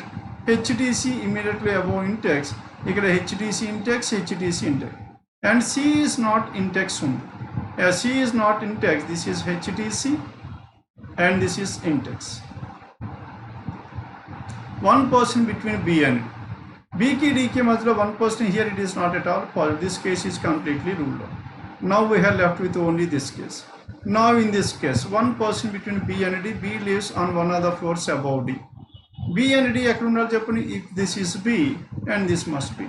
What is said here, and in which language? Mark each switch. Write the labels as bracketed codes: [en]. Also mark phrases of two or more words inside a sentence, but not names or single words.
[en] HTC immediately above index. Ikkada HTC index, HTC index. And C is not index. As C is not index, this is HTC and this is index. One person between B and D. [te] B కి D కే మజ్లో [en] one person, here it is not at all possible. This case is completely ruled out. Now we are left with only this case. Now in this case, one person between B and D, B lives on one of the floors above D. B and D, if this is B and this must be.